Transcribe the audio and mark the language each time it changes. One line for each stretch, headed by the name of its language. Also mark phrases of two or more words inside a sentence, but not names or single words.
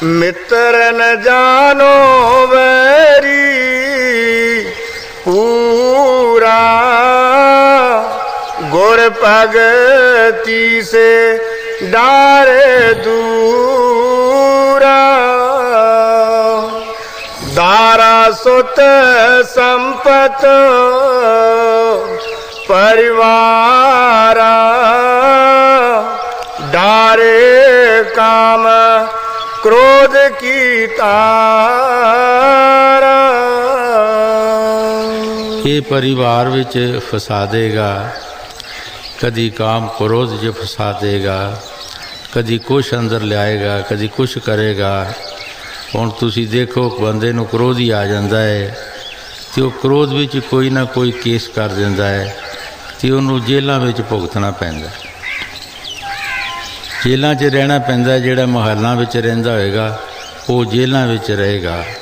Punjabi: ਮਿੱਤਰ ਨ ਜਾਨੋ ਵੈਰੀ ਪੂਰਾ, ਗੁਰ ਭਗਤੀ ਸੇ ਡਾਰੇ ਦੂਰਾ, ਦਾਰਾ ਸੁਤ ਸੰਪਤ ਪਰਿਵਾਰਾ, ਡਾਰੇ ਕਾਮ ਕ੍ਰੋਧ ਕੀ ਤਾਰਾ। ਯੇ ਪਰਿਵਾਰ ਵਿਚ ਫਸਾ ਦੇਗਾ, ਕਦੀ ਕਾਮ ਕ੍ਰੋਧ ਚ ਫਸਾ ਦੇਗਾ, ਕਦੀ ਕੁਛ ਅੰਦਰ ਲਿਆਏਗਾ, ਕਦੀ ਕੁਛ ਕਰੇਗਾ। ਹੁਣ ਤੁਸੀਂ ਦੇਖੋ ਬੰਦੇ ਨੂੰ ਕ੍ਰੋਧ ਹੀ ਆ ਜਾਂਦਾ ਹੈ ਅਤੇ ਉਹ ਕ੍ਰੋਧ ਵਿੱਚ ਕੋਈ ਨਾ ਕੋਈ ਕੇਸ ਕਰ ਦਿੰਦਾ ਹੈ ਅਤੇ ਉਹਨੂੰ ਜੇਲ੍ਹਾਂ ਵਿੱਚ ਭੁਗਤਣਾ ਪੈਂਦਾ, ਜੇਲ੍ਹਾਂ 'ਚ ਰਹਿਣਾ ਪੈਂਦਾ। ਜਿਹੜਾ ਮੁਹੱਲਾਂ ਵਿੱਚ ਰਹਿੰਦਾ ਹੋਏਗਾ ਉਹ ਜੇਲ੍ਹਾਂ ਵਿੱਚ ਰਹੇਗਾ।